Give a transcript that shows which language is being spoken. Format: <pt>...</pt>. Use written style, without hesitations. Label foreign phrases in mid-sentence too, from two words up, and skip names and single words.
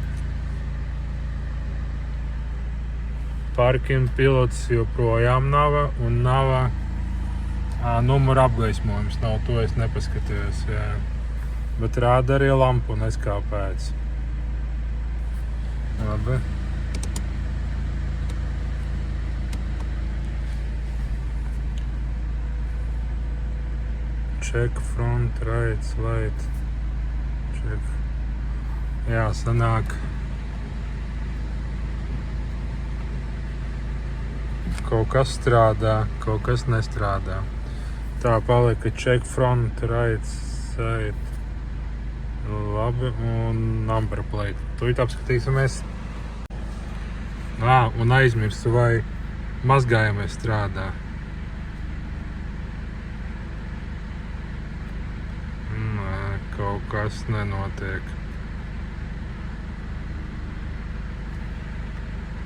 <lv>Parking pilots joprojām nav un nav numura apgaismojums. Nav, to es nepaskatījos, jā. Bet rāda arī lampu neskāpēc. Labi.</lv> <en>Check front, right, light.</en> <lv>Check. Jā, sanāk. Kaut kas strādā, kaut kas nestrādā. Tā palika</lv> <en>check front, right, side.</en> <lv>Labi, un</lv> <en>number plate.</en> <lv>Tūlīt apskatīsimies. Un aizmirsu, vai mazgājamais strādā. Kaut kas nenotiek.</lv>